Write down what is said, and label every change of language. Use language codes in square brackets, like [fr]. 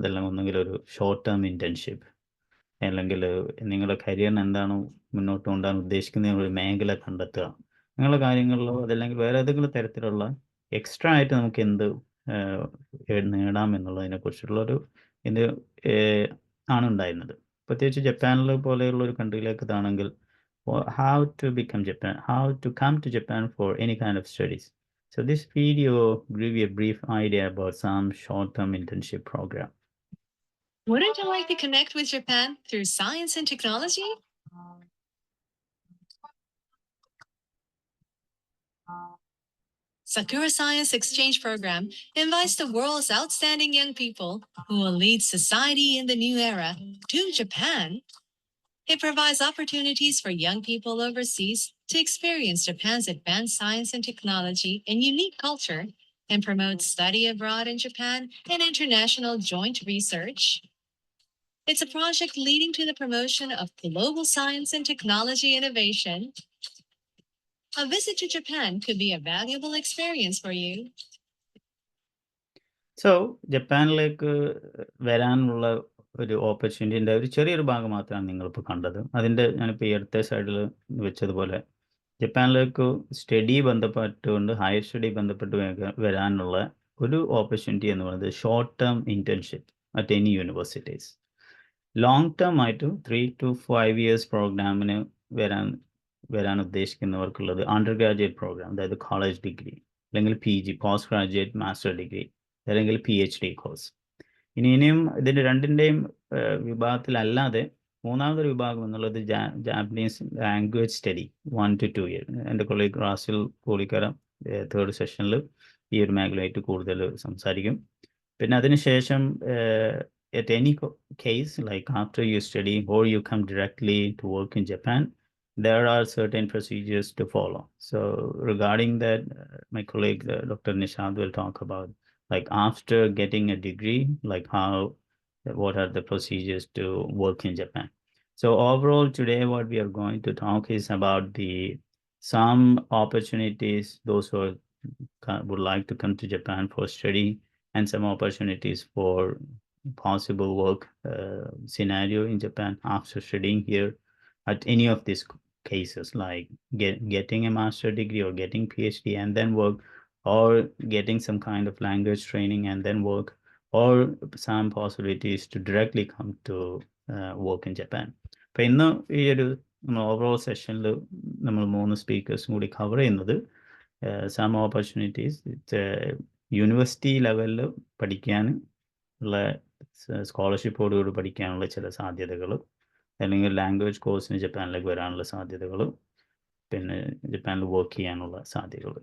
[ml] അതെല്ലാം ഒന്നെങ്കിൽ ഒരു ഷോർട്ട് ടേം ഇൻറ്റേൺഷിപ്പ്, അല്ലെങ്കിൽ നിങ്ങളുടെ കരിയറിന് എന്താണ് മുന്നോട്ട് കൊണ്ടുപോകാൻ ഉദ്ദേശിക്കുന്ന ഒരു മേഖല കണ്ടെത്തുക, അങ്ങനെയുള്ള കാര്യങ്ങളിലോ അതല്ലെങ്കിൽ വേറെ ഏതെങ്കിലും തരത്തിലുള്ള എക്സ്ട്രാ ആയിട്ട് നമുക്ക് എന്ത് നേടാം എന്നുള്ളതിനെക്കുറിച്ചുള്ളൊരു ഇത് ആണ് ഉണ്ടായിരുന്നത്. പ്രത്യേകിച്ച് ജപ്പാനിൽ പോലെയുള്ള ഒരു കൺട്രിയിലേക്ക് ഇതാണെങ്കിൽ [en] how to come to Japan for any kind of studies. So this video give you a brief idea about some short-term internship program. Wouldn't you like to connect with Japan through science and technology? Sakura Science Exchange Program invites the world's outstanding young people who will lead society in the new era to Japan. It provides opportunities for young people overseas to experience Japan's advanced science and technology and unique culture, and promotes study abroad in Japan and international joint research. It's a project leading to the promotion of global science and technology innovation. A visit to Japan could be a valuable experience for you. [ml] So, ജപ്പാനിലേക്ക് വരാനുള്ള ഒരു ഓപ്പർച്യൂണിറ്റിൻ്റെ ഒരു ചെറിയൊരു ഭാഗം മാത്രമാണ് നിങ്ങളിപ്പോൾ കണ്ടത്. അതിൻ്റെ ഞാനിപ്പോൾ ഈ അടുത്ത സൈഡിൽ വെച്ചതുപോലെ ജപ്പാനിലേക്ക് സ്റ്റഡി ബന്ധപ്പെട്ടുകൊണ്ട് ഹയർ സ്റ്റഡി ബന്ധപ്പെട്ട് വരാനുള്ള ഒരു ഓപ്പർച്യൂണിറ്റി എന്ന് പറയുന്നത് [en] Short term internship at any universities. [ml] Long term ആയിട്ട് 3 to 5 years പ്രോഗ്രാമിന് വരാൻ ഉദ്ദേശിക്കുന്നവർക്കുള്ളത് അണ്ടർ ഗ്രാജുവേറ്റ് പ്രോഗ്രാം, അതായത് കോളേജ് ഡിഗ്രി, അല്ലെങ്കിൽ PG post graduate master degree, അല്ലെങ്കിൽ PhD കോഴ്സ്. ഇനിയും ഇതിൻ്റെ രണ്ടിൻ്റെയും വിഭാഗത്തിലല്ലാതെ മൂന്നാമതൊരു വിഭാഗം എന്നുള്ളത് Japanese language study 1 to 2 years. എൻ്റെ കൊളീഗ് റാസിൽ കൂളിക്കര തേർഡ് സെഷനിൽ ഈ ഒരു മേഖലയായിട്ട് കൂടുതൽ സംസാരിക്കും. പിന്നെ അതിനുശേഷം [en] at any case, like after you study or you come directly to work in Japan, there are certain procedures to follow. So regarding that, my colleague, Dr. Nishad, will talk about, like, after getting a degree, like what are the procedures to work in Japan. So overall, today what we are going to talk is about some opportunities, those who would like to come to Japan for study, and some opportunities for possible work scenario in Japan after studying here at any of these cases, like getting a master degree or getting PhD and then work, or getting some kind of language training and then work, or some possibilities to directly come to work in Japan. [ml] അപ്പൊ ഇന്ന് ഈ ഒരു overall സെഷനിൽ നമ്മൾ 3 സ്പീക്കേഴ്സും കൂടി cover ചെയ്യുന്നത് some opportunities university ലെവലിൽ പഠിക്കാൻ ഉള്ള സ്കോളർഷിപ്പോടുകൂടി പഠിക്കാനുള്ള ചില സാധ്യതകൾ, അല്ലെങ്കിൽ ലാംഗ്വേജ് കോഴ്സിന് ജപ്പാനിലേക്ക് വരാനുള്ള സാധ്യതകൾ, പിന്നെ ജപ്പാനിൽ വർക്ക് ചെയ്യാനുള്ള സാധ്യതകൾ.